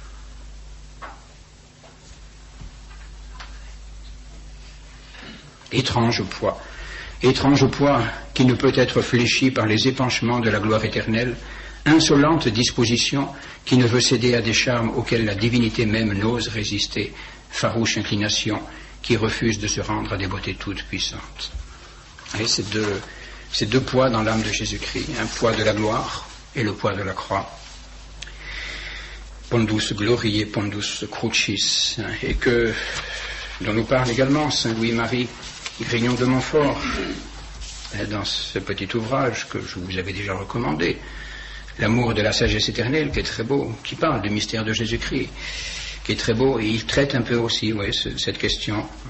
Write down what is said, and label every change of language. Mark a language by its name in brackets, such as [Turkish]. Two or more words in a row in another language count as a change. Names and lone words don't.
[French] Étrange poids qui ne peut être fléchi par les épanchements de la gloire éternelle, insolente disposition qui ne veut céder à des charmes auxquels la divinité même n'ose résister, farouche inclination qui refuse de se rendre à des beautés toutes puissantes. Et ces deux poids dans l'âme de Jésus-Christ, un poids de la gloire et le poids de la croix. [Latin] Pondus gloriae, pondus crucis, [French] et dont nous parle également Saint Louis-Marie Grignon de Montfort, dans ce petit ouvrage que je vous avais déjà recommandé, L'amour de la sagesse éternelle, qui est très beau, qui parle du mystère de Jésus-Christ, qui est très beau, et il traite un peu aussi cette question.